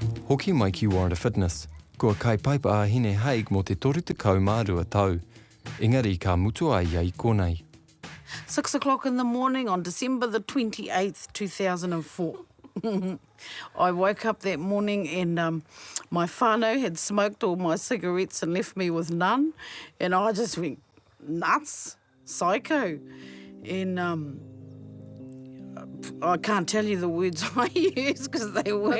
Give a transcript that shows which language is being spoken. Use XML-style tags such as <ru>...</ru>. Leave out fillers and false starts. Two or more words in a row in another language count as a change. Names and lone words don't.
<mi>hoki mai ki Warrant Fitness. Kua kai paipa a Hine Haig mo te toru te kau mārua tau. Engari ka mutu ai ai konei.</mi> <en>6 o'clock in the morning on December the 28th, 2004. I woke up that morning and my whānau had smoked all my cigarettes and left me with none. And I just went nuts, psycho. And I can't tell you the words I used because they weren't</en>